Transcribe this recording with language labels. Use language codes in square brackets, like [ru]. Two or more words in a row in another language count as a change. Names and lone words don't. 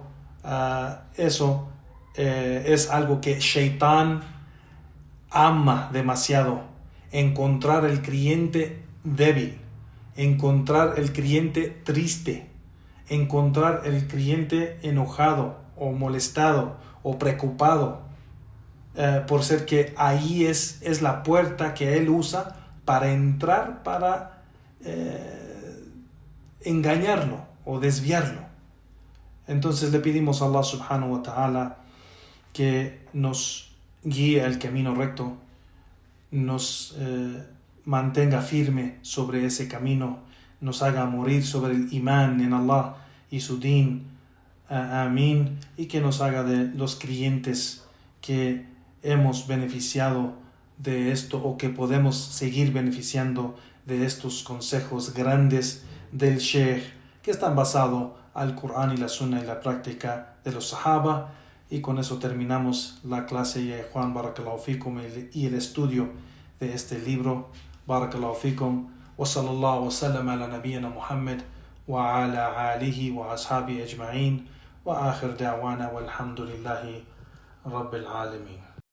[es] Eso es algo que Shaitán ama demasiado, encontrar el creyente débil, encontrar el creyente triste, encontrar el creyente enojado o molestado o preocupado, por ser que ahí es la puerta que él usa para entrar, para engañarlo o desviarlo. Entonces le pedimos a [ar] الله سبحانه وتعالى [es] que nos guíe al camino recto, nos mantenga firme sobre ese camino, nos haga morir sobre el imán en Allah y su din, amén, y que nos haga de los creyentes que hemos beneficiado de esto o que podemos seguir beneficiando de estos consejos grandes del Sheikh que están basados al Corán y la Sunna y la práctica de los Sahaba. Y con eso terminamos la clase de Juan [ar] بارك الله فيكم [es] y el estudio de este libro. [ar] بارك الله فيكم وصلى الله وسلم على نبينا محمد وعلى آله وأصحابه أجمعين وآخر دعوانا والحمد لله رب العالمين.